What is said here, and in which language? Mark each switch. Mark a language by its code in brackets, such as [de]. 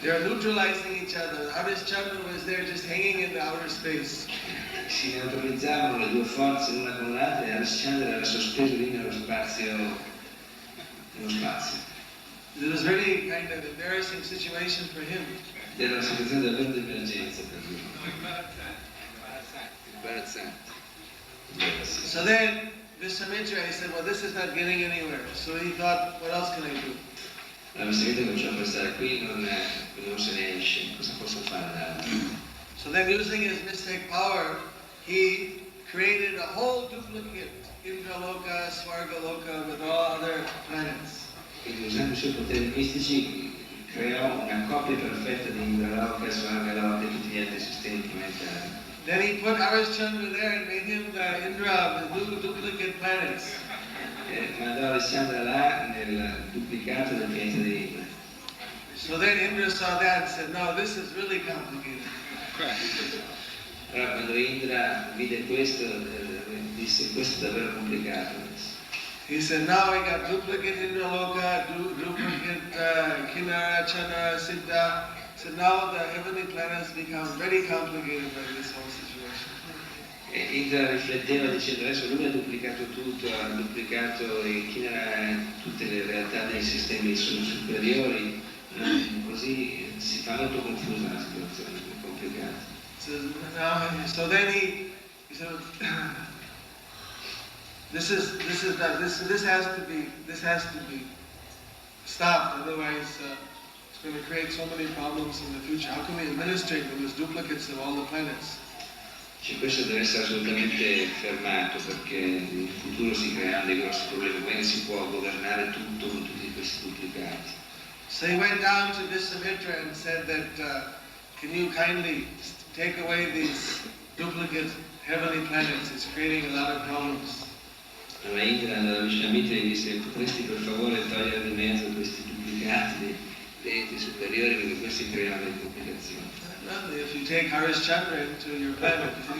[en] They are neutralizing each other. Harishchandra was there just hanging in the outer space. [it] Si neutralizzavano le due forze l'una con l'altra e Alessandro era sospeso lì nello spazio. [en] It was really kind of embarrassing situation for him. [it] Era una situazione davvero di emergenza per lui. Imbarazzante. [en] So then Visvamitra, he said, well, this is not getting anywhere. So he thought, what else can I do? [it] Allora Vishnamitra cominciò a pensare, qui non se ne esce, cosa posso fare d'altro? [en] So then using his mystic power, he created a whole duplicate Indraloka, Swargaloka with all other planets. [it] Quindi usando i suoi poteri mistici creò una coppia perfetta di Indraloka, Swargaloka e tutti gli altri sistemi planetari. [en] Then he put Harishchandra there and made him the Indra with new duplicate planets. [it] Mandò Alessandra là nel duplicato del pianeta di Indra. [en] So then Indra saw that and said, no, this is really complicated. [it] Allora quando Indra vide questo, disse questo è davvero complicato. [en] He said, now we got duplicate Indraloka, duplicate Kinara, Chana, Siddha. So now the heavenly planets become very complicated by this whole situation. [it] E Indra rifletteva dicendo adesso lui ha duplicato tutto, ha duplicato tutte le realtà dei sistemi superiori, così si fa molto confusa la situazione, è complicata. [en] So then he said, this has to be stopped, otherwise it's going to create so many problems in the future. How can we administrate when there's duplicates of all the planets? [it] Cioè, questo deve essere assolutamente fermato perché in futuro si creeranno dei grossi problemi, come si può governare tutto con tutti questi duplicati. [en] So he went down to Visvamitra and said that, can you kindly take away these duplicate heavenly planets? It's creating a lot of problems. [it] Allora Indra andava vicino a Mitra e gli disse potresti per favore togliere di mezzo questi duplicati dei enti superiori perché questi creano delle complicazioni. [en] If you take Harishchandra into your planet,